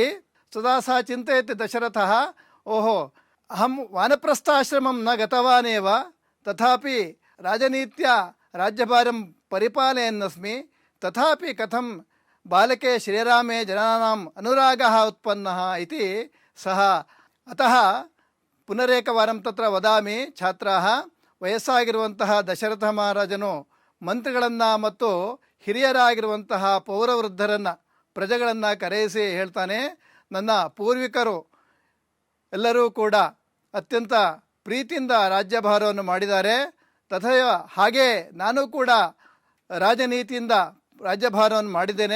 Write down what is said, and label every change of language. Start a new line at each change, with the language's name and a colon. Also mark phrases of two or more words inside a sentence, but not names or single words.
Sanskrit: तदा सः चिन्तयति दशरथः, ओहो, अहं वानप्रस्थाश्रमं न गतवान् एव, तथापि राजनीत्या राज्यभारं परिपालयन्नस्मि, तथापि कथं बालके श्रीरामे जनानाम् अनुरागः उत्पन्नः इति सः। अतः पुनरेकवारं तत्र वदामि छात्राः,
Kannada: ವಯಸ್ಸಾಗಿರುವಂತಹ ದಶರಥ ಮಹಾರಾಜನು ಮಂತ್ರಿಗಳನ್ನು ಮತ್ತು ಹಿರಿಯರಾಗಿರುವಂತಹ ಪೌರವೃದ್ಧರನ್ನು, ಪ್ರಜೆಗಳನ್ನು ಕರೆಯಿಸಿ ಹೇಳ್ತಾನೆ, ನನ್ನ ಪೂರ್ವಿಕರು ಎಲ್ಲರೂ ಕೂಡ ಅತ್ಯಂತ ಪ್ರೀತಿಯಿಂದ ರಾಜ್ಯಭಾರವನ್ನು ಮಾಡಿದ್ದಾರೆ, ತಥೈವ ಹಾಗೆ ನಾನು ಕೂಡ ರಾಜನೀತಿಯಿಂದ ರಾಜ್ಯಭಾರವನ್ನು ಮಾಡಿದ್ದೇನೆ.